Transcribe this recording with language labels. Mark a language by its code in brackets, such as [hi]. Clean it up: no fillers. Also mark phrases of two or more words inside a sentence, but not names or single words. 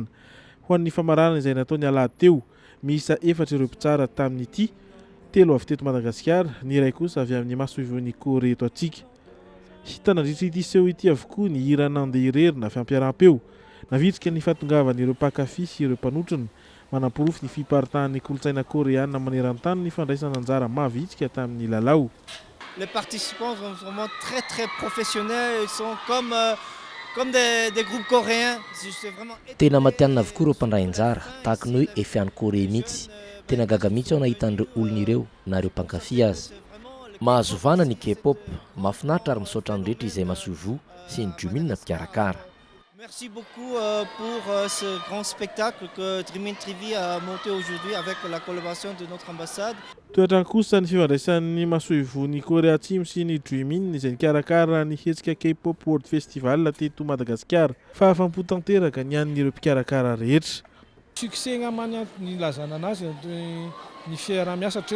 [mg] Ho an'ny famaranana izay nataony alahady teo, miisa 4 ireo mpitsara tamin'ity, 3 avy teto Madagasikara, ny iray kosa avy amin'ny masoivon'ny Korea eto antsika. Hitana ity seho ity avokoa ny hira nandeha irerina avy ampiarahampeo. Navitrika ny fahatongavan'ireo mpankafy sy ireo mpanotrona manam-porofo ny fiparitahan'ny kolotsaina koreana maneran-tany ny fandraisana anjara mahavitsika tamin'ny lalao. [fr] Les participants sont vraiment très professionnels, ils sont comme des groupes coréens. [mg] Tena matianina avokoa ireo mpandray anjara tahaka ny hoe efa any Korea mihitsy. Tena gaga mihitsy ao nahitan'ireo olona ireo na ireo mpankafy azy. Mahazovana ny K-pop, mahafinaritra ary misaotra ny rehetra izay masoivo sy ny Dream In mpikarakara. [fr] Merci beaucoup pour ce grand spectacle que Dream In TV a monté aujourd'hui avec la collaboration de notre ambassade. [mg] Toetra kosa ny fifandraisan'ny masoivon'ny Korea Atsimo sy ny Dream In izay nikarakara ny hetsika K-pop World Festival teto Madagasikara. Fahafampo tanteraka ny an'ireo mpikarakara rehetra. Succès ngamany ny lazana anazy ny fiara-miasa treto.